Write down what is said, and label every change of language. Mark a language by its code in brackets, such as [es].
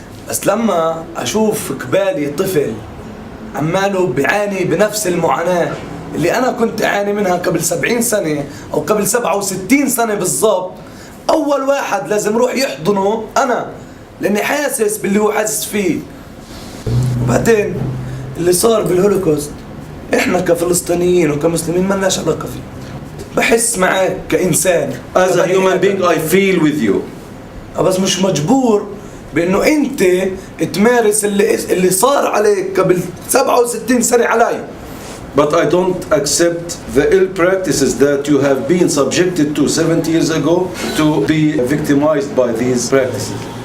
[ar] بس لما أشوف قبالي طفل عماله بيعاني بنفس المعاناة اللي أنا كنت أعاني منها قبل 70 سنة أو قبل 67 سنة بالضبط، أول واحد لازم روح يحضنه أنا، لأني حاسس باللي هو حاسس فيه. وبعدين اللي صار بالهولوكوست إحنا كفلسطينيين وكمسلمين ما لناش علاقة فيه. بحس معك كإنسان. [en] As a human being I feel with you. [ar] بس مش مجبور بأنه أنت تمارس اللي صار عليك قبل 67 سنة علي. [en] But I don't accept the ill practices that you have been subjected to 70 years ago to be victimized by these practices.